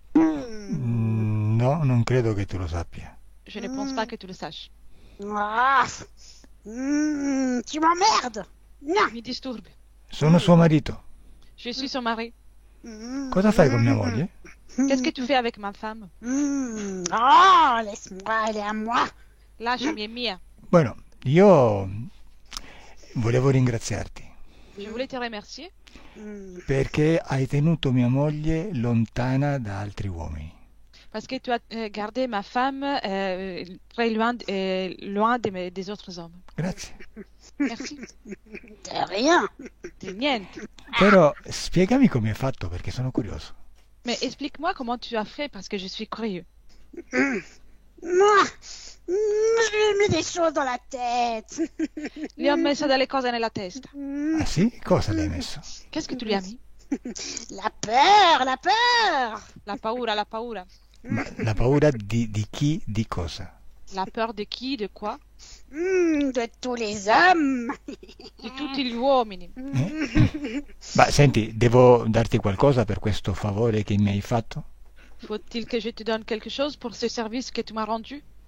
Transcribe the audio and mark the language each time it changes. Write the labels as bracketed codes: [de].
[it] No, non credo che tu lo sappia. [fr] Je ne pense pas que tu le saches. Ah. Tu m'emmerdes. [it] Mi disturbi. Sono suo marito. [fr] Je suis son mari. [it] Cosa fai con mia moglie? [fr] Qu'est-ce que tu fais avec ma femme? Oh, laisse-moi, elle est à moi. [it] Lasciami, è mia. Bueno, io volevo ringraziarti [fr] Je voulais te remercier [it] perché hai tenuto mia moglie lontana da altri uomini. [fr] parce que tu as gardé ma femme très loin, loin des autres hommes. [it] Grazie. [fr] Merci. De rien. [it] De niente. Però spiegami come hai fatto perché sono curioso. [fr] Mais explique-moi comment tu as fait parce que je suis curieux. Moi, je lui ai mis des choses dans la tête. [it] Gli ho messo delle cose nella testa. Ah sì? Cosa le hai messo? [fr] Qu'est-ce que tu lui as mis? La peur, la peur. [it] La paura, la paura. Ma la paura di chi, di cosa? [fr] La peur de qui, de quoi? De tous les hommes. [it] Di tutti gli uomini. Ma senti, devo darti qualcosa per questo favore che mi hai fatto? [fr] Faut-il que je te donne quelque chose pour ce service que tu m'as rendu?